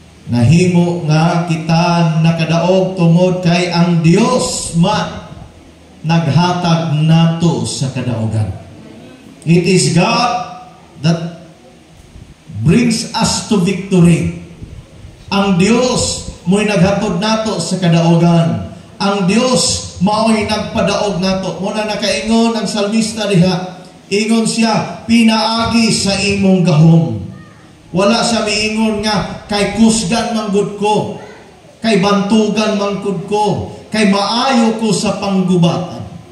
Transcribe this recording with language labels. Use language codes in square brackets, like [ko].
[ceb] Nahimo nga kita nakadaog tungod kay ang Dios man naghatag nato sa kadaogan. [en] It is God that brings us to victory. [ceb] Ang Dios mo'y naghatod nato sa kadaogan. Ang Dios mao'y nagpadaog nato. Muna nakaingon ang salmista diha. Ingon siya, pinaagi sa imong gahom. Wala siya miingon nga, kay kusgan manggod ko, kay bantugan manggod ko, kay maayo ko sa panggubatan.